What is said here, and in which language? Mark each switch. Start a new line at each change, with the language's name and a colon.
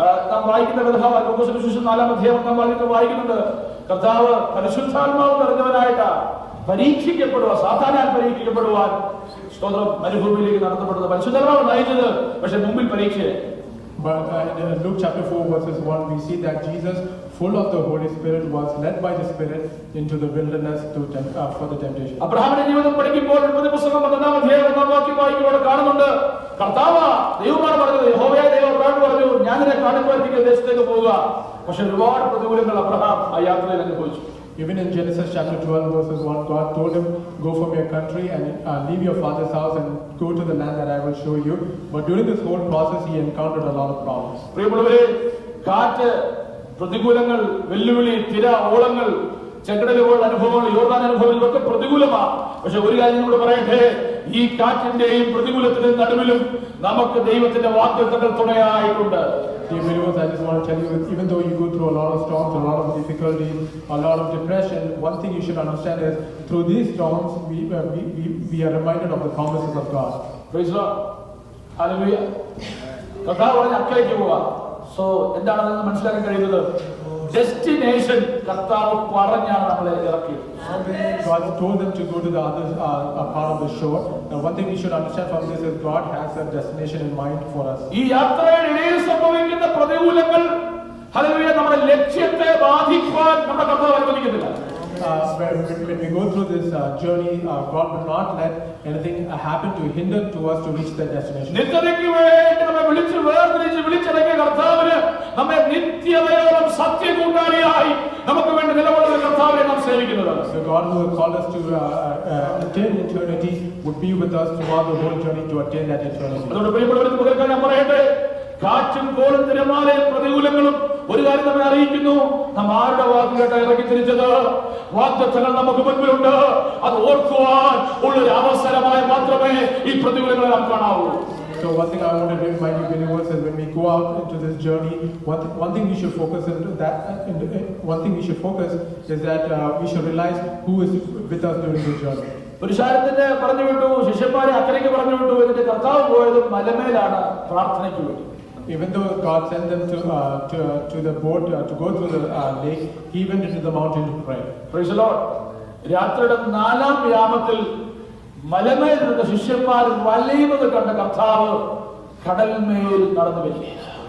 Malayalam: നാം വായിക്കുന്ന ലൂക്കോസിന്റെ സുവിശേഷം 4-ാം അധ്യായം നാം വായിക്കുന്നുണ്ട്. കർത്താവ് പരിശുദ്ധാത്മാവ് നിറഞ്ഞവനായിട്ട് പരീക്ഷിക്കപ്പെടുക, സാത്താനാൽ പരീക്ഷിക്കപ്പെടുവാൻ സ്തോത്രം മരുഭൂമിയിലേക്ക് നടത്തപ്പെടുന്നത്. പരിശുദ്ധാത്മാവ് നയിച്ചത്, പക്ഷെ മുമ്പിൽ പരീക്ഷയെ.
English: But in Luke chapter 4 verses 1, we see that Jesus, full of the Holy Spirit, was led by the Spirit into the wilderness for the temptation.
Malayalam: അബ്രഹാമിന്റെ ജീവിതം പഠിക്കുമ്പോൾ ഉൽപ്പത്തി പുസ്തകം 11-ാം അധ്യായം 1-ാം വാക്യം വായിക്കുമ്പോൾ കാണുന്നുണ്ട്, കർത്താവ് ദൈവമാണ് പറഞ്ഞത്, യഹോവയായ ദൈവം അബ്രഹാമിനോട് പറഞ്ഞു, ഞാൻ നിന്നെ കാണിപ്പാൻ ദേശത്തേക്ക് പോവുക. പക്ഷെ ഒരുപാട് പ്രതികൂലങ്ങൾ അബ്രഹാം ആ യാത്രയിൽ അനുഭവിച്ചു.
English: Even in Genesis chapter 12 verses 1, God told him, go from your country and leave your father's house and go to the land that I will show you. But during this whole process, he encountered a lot of problems.
Malayalam: പ്രിയമുള്ളവരെ, കാറ്റ്, പ്രതികൂലങ്ങൾ, വെല്ലുവിളി, തിര, ഓളങ്ങൾ, ചെങ്കടലുകളുടെ അനുഭവങ്ങൾ, യോർദാൻ അനുഭവങ്ങൾ, ഇതൊക്കെ പ്രതികൂലമാണ്. പക്ഷെ ഒരു കാര്യം നമ്മൾ പറയട്ടെ, ഈ കാറ്റിന്റെയും പ്രതികൂലത്തിന്റെയും നടുവിലും നമുക്ക് ദൈവത്തിന്റെ വാഗ്ദത്തങ്ങൾ തുണയായിട്ടുണ്ട്.
English: Dear believers, I just want to tell you, even though you go through a lot of storms, a lot of difficulties, a lot of depression, one thing you should understand is, through these storms, we are reminded of the promises of God. Praise the Lord. Hallelujah.
Malayalam: കർത്താവ് പറഞ്ഞ അക്കരയ്ക്ക് പോവാ. So എന്താണെന്ന് മനസ്സിലാക്കാൻ കഴിയുന്നത്, destination കർത്താവ് പറഞ്ഞാണ് നമ്മളെ ഇറക്കിയത്.
English: God told them to go to the other part of the shore. Now, one thing we should understand from this is God has a destination in mind for us.
Malayalam: ഈ യാത്രയുടെ ഇടയിൽ സംഭവിക്കുന്ന പ്രതികൂലങ്ങൾ, ഹല്ലേലൂയ, നമ്മുടെ ലക്ഷ്യത്തെ ബാധിക്കുവാൻ നമ്മുടെ കർത്താവ് അനുവദിക്കുന്നില്ല.
English: When we go through this journey, God will not let anything happen to hinder to us to reach the destination.
Malayalam: നിത്യതയ്ക്ക് വേണ്ടി നമ്മെ വിളിച്ചിറങ്ങിയ കർത്താവിന് നമ്മെ നിത്യതയോളം സത്യകൂട്ടാളിയായി നമുക്ക് വേണ്ടി നിലകൊള്ളുന്ന കർത്താവിനെ നാം സേവിക്കുന്നത്.
English: The God who has called us to attain eternity would be with us throughout the whole journey to attain that eternity.
Malayalam: അതുകൊണ്ട് പ്രിയപ്പെട്ടവരെ, ഞാൻ പറയട്ടെ, കാറ്റും കോളും തിരമാലയും പ്രതികൂലങ്ങളും ഒരു കാര്യം നമ്മെ അറിയിക്കുന്നു, നാം ആരുടെ വാക്ക് കേട്ട ഇറങ്ങി തിരിച്ചത്? വാഗ്ദത്തങ്ങൾ നമുക്ക് മുൻപിലുണ്ട്. അത് ഓർക്കുവാൻ ഉള്ളൊരു അവസരമായി മാത്രമേ ഈ പ്രതികൂലങ്ങളെ നാം കാണാവൂ.
English: So one thing I want to remind you believers is when we go out into this journey, one thing we should focus into that. One thing we should focus is that we should realize who is with us during the journey.
Malayalam: പുരുഷാരത്തിന് പറഞ്ഞു വിട്ടു, ശിഷ്യന്മാരെ അക്കരയ്ക്ക് പറഞ്ഞു വിട്ടു. എന്നിട്ട് കർത്താവ് പോയത് മലമേലാണ് പ്രാർത്ഥനയ്ക്ക് വേണ്ടി.
English: Even though God sent them to the boat to go through the lake, he went into the mountain to pray. Praise the Lord.
Malayalam: രാത്രിയുടെ 4-ാം യാമത്തിൽ മലമേൽ നിന്ന ശിഷ്യന്മാർ വലയുന്നത് കണ്ട കർത്താവ് കടൽമേൽ നടന്നു വരികയാണ്.